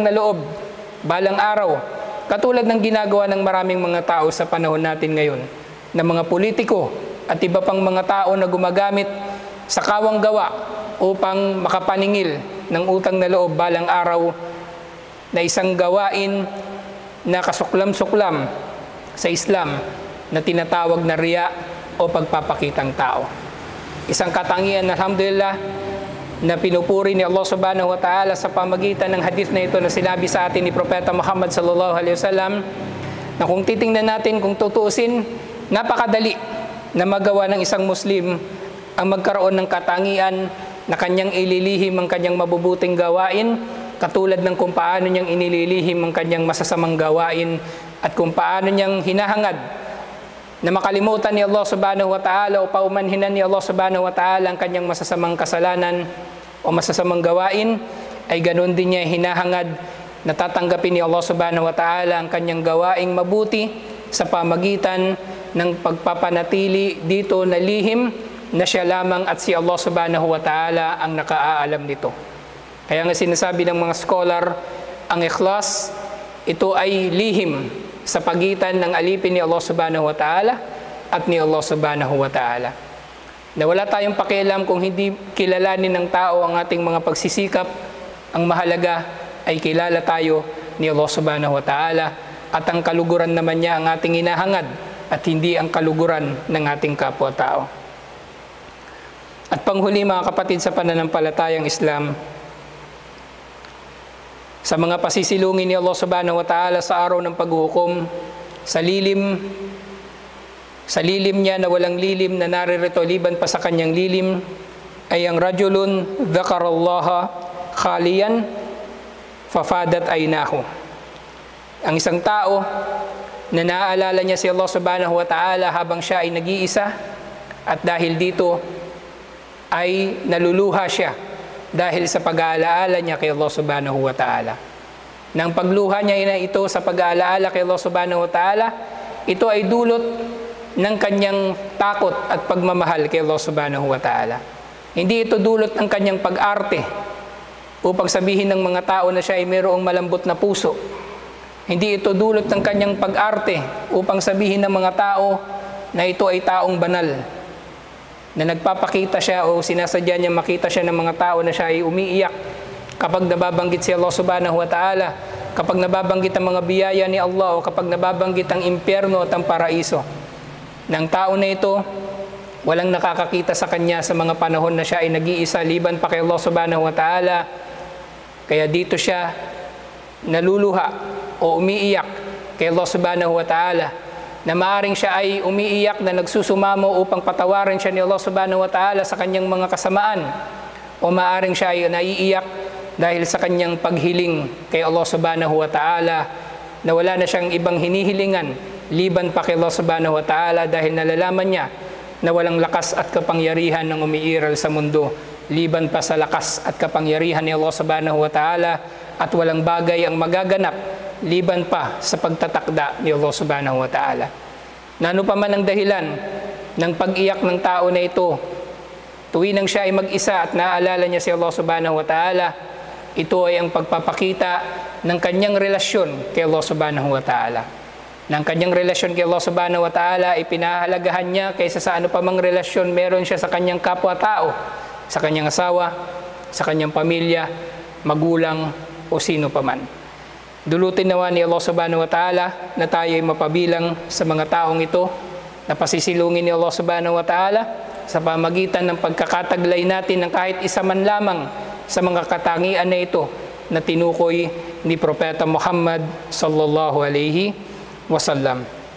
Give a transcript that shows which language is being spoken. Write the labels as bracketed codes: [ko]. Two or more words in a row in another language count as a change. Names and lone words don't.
[tl] na loob balang araw, katulad ng ginagawa ng maraming mga tao sa panahon natin ngayon, na mga politiko at iba pang mga tao na gumagamit sa kawang gawa upang makapaningil ng utang na loob balang araw, na isang gawain na kasuklam-suklam sa Islam na tinatawag na riya o pagpapakitang tao. Isang katangian, alhamdulillah, na pinupuri ni Allah [ar] سبحانه وتعالى [tl] sa pamagitan ng hadith na ito na sinabi sa atin ni Propeta Muhammad [ar] صلى الله عليه وسلم, [tl] na kung titingnan natin, kung tutuusin, napakadali na magawa ng isang Muslim ang magkaroon ng katangian na kanyang ililihim ang kanyang mabubuting gawain, katulad ng kung paano niyang inililihim ang kanyang masasamang gawain at kung paano niyang hinahangad na makalimutan ni Allah [ar] سبحانه وتعالى [tl] o paumanhinan ni Allah [ar] سبحانه وتعالى [tl] ang kanyang masasamang kasalanan o masasamang gawain, ay ganoon din niya hinahangad na tatanggapin ni Allah [ar] سبحانه وتعالى [tl] ang kanyang gawaing mabuti sa pamagitan ng pagpapanatili dito na lihim na siya lamang at si Allah [ar] سبحانه وتعالى [tl] ang nakaaalam nito. Kaya nga sinasabi ng mga scholar, ang ikhlas, ito ay lihim sa pagitan ng alipin ni Allah [ar] سبحانه وتعالى [tl] at ni Allah [ar] سبحانه وتعالى. [tl] Na wala tayong pakialam kung hindi kilalanin ng tao ang ating mga pagsisikap, ang mahalaga ay kilala tayo ni Allah [ar] سبحانه وتعالى [tl] at ang kaluguran naman niya ang ating hinahangad at hindi ang kaluguran ng ating kapwa-tao. At panghuli mga kapatid sa pananampalatayang Islam, sa mga pasisilungin ni Allah [ar] سبحانه وتعالى [tl] sa araw ng paghuhukom, sa lilim niya na walang lilim na naririto liban pa sa kanyang lilim, ay ang [ar] رجل ذكر الله خاليا ففاضت عيناه. [tl] Ang isang tao na naaalala niya si Allah [ar] سبحانه وتعالى [tl] habang siya ay nag-iisa, at dahil dito ay naluluha siya dahil sa pag-aalaala niya kay Allah [ar] سبحانه وتعالى. [tl] Nang pagluha niya na ito sa pag-aalaala kay Allah [ar] سبحانه وتعالى, [tl] ito ay dulot ng kanyang takot at pagmamahal kay Allah [ar] سبحانه وتعالى. [tl] Hindi ito dulot ng kanyang pag-arte upang sabihin ng mga tao na siya ay mayroong malambot na puso. Hindi ito dulot ng kanyang pag-arte upang sabihin ng mga tao na ito ay taong banal, na nagpapakita siya o sinasadya niya makita siya ng mga tao na siya ay umiiyak kapag nababanggit si Allah [ar] سبحانه وتعالى, [tl] kapag nababanggit ang mga biyaya ni Allah o kapag nababanggit ang impyerno at ang paraiso. Ng tao na ito, walang nakakakita sa kanya sa mga panahon na siya ay nag-iisa liban pa kay Allah [ar] سبحانه وتعالى. [tl] Kaya dito siya naluluha o umiiyak kay Allah [ar] سبحانه وتعالى, [tl] na maaring siya ay umiiyak na nagsusumamo upang patawarin siya ni Allah [ar] سبحانه وتعالى [tl] sa kanyang mga kasamaan, o maaring siya ay naiiyak dahil sa kanyang paghiling kay Allah [ar] سبحانه وتعالى [tl] na wala na siyang ibang hinihilingan liban pa kay Allah [ar] سبحانه وتعالى, [tl] dahil nalalaman niya na walang lakas at kapangyarihan ng umiiral sa mundo liban pa sa lakas at kapangyarihan ni Allah [ar] سبحانه وتعالى, [tl] at walang bagay ang magaganap liban pa sa pagtatakda ni Allah [ar] سبحانه وتعالى. [tl] Na ano pa man ang dahilan ng pag-iyak ng tao na ito, tuwing siya ay mag-isa at naaalala niya si Allah [ar] سبحانه وتعالى, [tl] ito ay ang pagpapakita ng kanyang relasyon kay Allah [ar] سبحانه وتعالى. [tl] Ng kanyang relasyon kay Allah [ar] سبحانه وتعالى [tl] ay pinahalagahan niya kaysa sa ano pa mang relasyon meron siya sa kanyang kapwa-tao, sa kanyang asawa, sa kanyang pamilya, magulang o sino pa man. Dulutin nawa ni Allah [ar] سبحانه وتعالى [tl] na tayo ay mapabilang sa mga taong ito na pasisilungin ni Allah [ar] سبحانه وتعالى [tl] sa pamagitan ng pagkakataglay natin ng kahit isa man lamang sa mga katangian na ito na tinukoy ni Propeta Muhammad [ar] صلى الله عليه وسلم.